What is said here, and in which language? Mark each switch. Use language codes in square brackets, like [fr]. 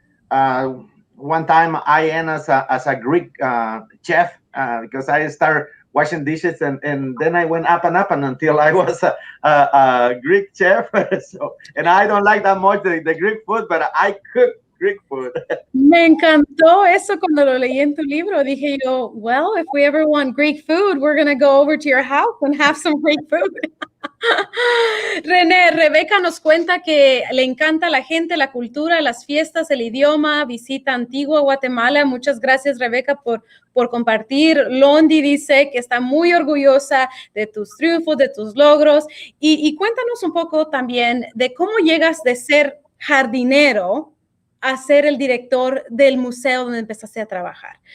[en] One time I end as a Greek chef, because I started washing dishes, and then I went up and up and until I was a Greek chef. So, and I don't like that much the Greek food, but I cook Greek food. [es] Me encantó eso cuando lo leí en tu libro. Dije yo, [en] well, if we ever want Greek food, we're going to go over to your house and have some Greek food. [es] René, Rebeca nos cuenta que le encanta la gente, la cultura, las fiestas, el idioma, visita Antigua, Guatemala. Muchas gracias, Rebeca, por compartir. Londi dice que está muy orgullosa de tus triunfos, de tus logros. Y cuéntanos un poco también de cómo llegas de ser jardinero a ser el director del museo donde empezaste a trabajar.